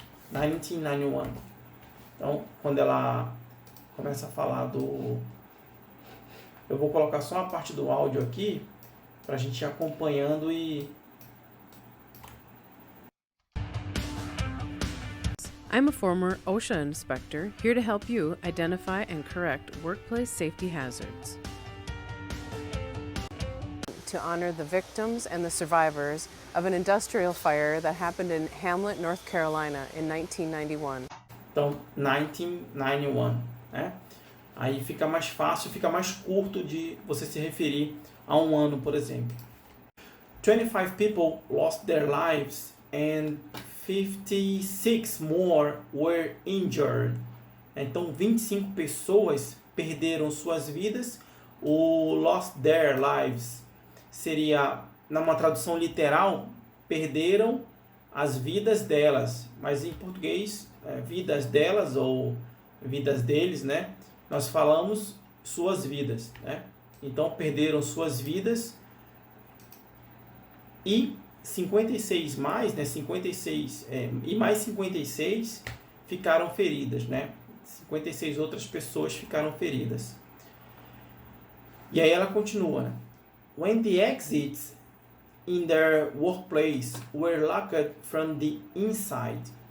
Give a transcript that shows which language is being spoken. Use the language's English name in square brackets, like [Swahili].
[Portuguese] 1991. Então, quando ela começa a falar do... Eu vou colocar só uma parte do áudio aqui para a gente ir acompanhando e... [English] I'm a former OSHA inspector, here to help you identify and correct workplace safety hazards. To honor the victims and the survivors of an industrial fire that happened in Hamlet, North Carolina in 1991. [Portuguese] Então, 1991, né? Aí fica mais fácil, fica mais curto de você se referir a um ano, por exemplo. [English] 25 people lost their lives and 56 more were injured. [Portuguese] Então, 25 pessoas perderam suas vidas. O [English] lost their lives [Portuguese] seria, numa tradução literal, perderam as vidas delas. Mas em português, vidas delas ou vidas deles, né? Nós falamos suas vidas, né? Então, perderam suas vidas e 56 mais, né? 56 e mais 56 ficaram feridas, né? 56 outras pessoas ficaram feridas. E aí ela continua, né? [English] When the exits in their workplace were locked from the inside.